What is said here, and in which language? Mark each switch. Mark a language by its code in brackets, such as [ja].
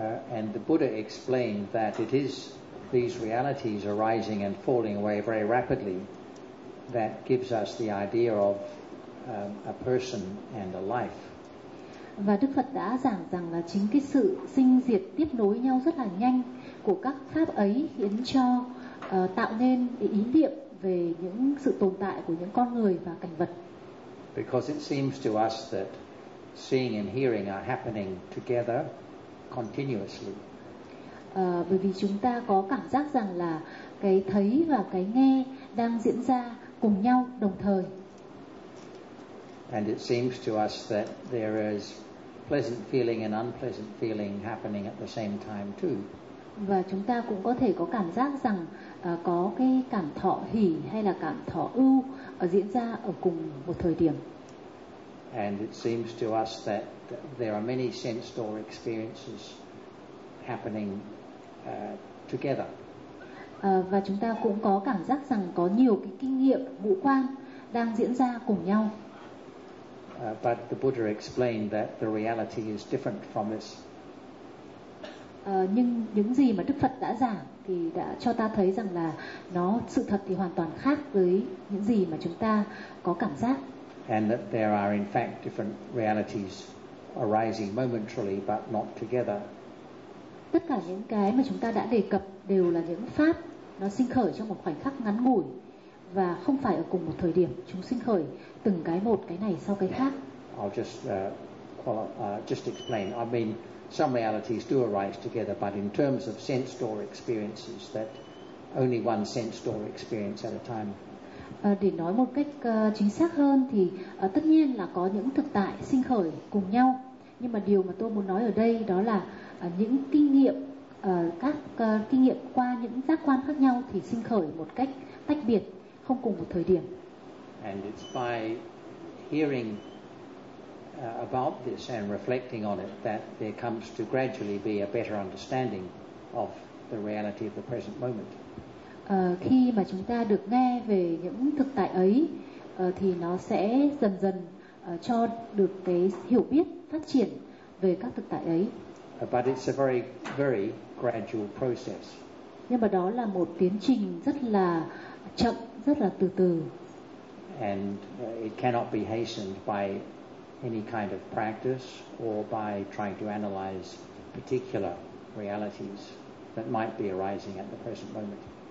[en] And the Buddha explained that it is these realities arising and falling away very rapidly that gives us the idea of a person and a life. [vi] Và Đức Phật đã giảng rằng là chính cái sự sinh diệt tiếp nối nhau rất là nhanh của các pháp ấy khiến cho tạo nên ý niệm về những sự tồn tại của những con người và cảnh vật. [en] Because it seems to us that seeing and hearing are happening together continuously. [vi] Bởi vì chúng ta có cảm giác rằng là cái thấy và cái nghe đang diễn ra cùng nhau đồng thời. [en] And it seems to us that there is pleasant feeling and unpleasant feeling happening at the same time too. [vi] Và chúng ta cũng có thể có cảm giác rằng có cái cảm thọ hỷ hay là cảm thọ ưu diễn ra ở cùng một thời điểm. [en] And it seems to us that there are many sense door experiences happening together. [vi] Và chúng ta cũng có cảm giác rằng có nhiều cái kinh nghiệm ngũ quan đang diễn ra cùng nhau. [en] But the Buddha explained that the reality is different from this. [vi] Nhưng những gì mà Đức Phật đã giảng thì đã cho ta thấy rằng là nó sự thật thì hoàn toàn khác với những gì mà chúng ta có cảm giác. [en] And that there are in fact different realities arising momentarily but not together. [vi] Tất cả những cái mà chúng ta đã đề cập đều là những pháp nó sinh khởi trong một khoảnh khắc ngắn ngủi và không phải ở cùng một thời điểm, chúng sinh khởi từng cái một, cái này sau cái khác. [en] I'll just just explain. I mean, some realities do arise together, but in terms of sense door experiences, that only one sense door experience at a time. [vi] Để nói một cách chính xác hơn thì tất nhiên là có những thực tại sinh khởi cùng nhau, nhưng mà điều mà tôi muốn nói ở đây đó là những kinh nghiệm, các kinh nghiệm qua những giác quan khác nhau thì sinh khởi một cách tách biệt, không cùng một thời điểm. [en] And it's by hearing about this and reflecting on it that there comes to gradually be a better understanding of the reality of the present moment. [vi] Khi mà chúng ta được nghe về những thực tại ấy thì nó sẽ dần dần cho được cái hiểu biết phát triển về các thực tại ấy. [en] But it's a very, very gradual process. [vi] Nhưng mà đó là một tiến trình rất là chậm, rất là từ từ. [en] And it cannot be hastened by any kind of practice or by trying to analyze particular realities that might be arising at the present moment.